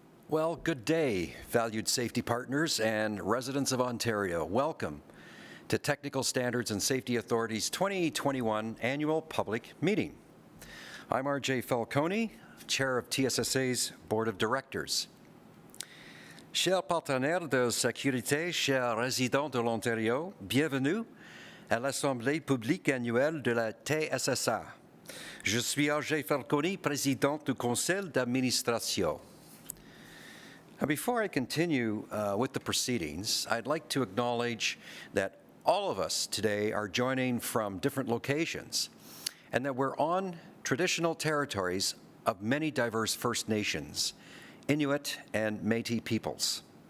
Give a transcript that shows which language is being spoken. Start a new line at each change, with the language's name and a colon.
English: Well, good day, valued safety partners and residents of Ontario. Welcome to Technical Standards and Safety Authority's 2021 Annual Public Meeting. I'm R.J. Falcone, Chair of TSSA's Board of Directors.
French: Chers partenaires de sécurité, chers résidents de l'Ontario, bienvenue à l'Assemblée publique annuelle de la TSSA. Je suis R.J. Falcone, président du Conseil d'administration.
English: Now, before I continue with the proceedings, I'd like to acknowledge that all of us today are joining from different locations and that we're on traditional territories of many diverse First Nations, Inuit and Métis peoples.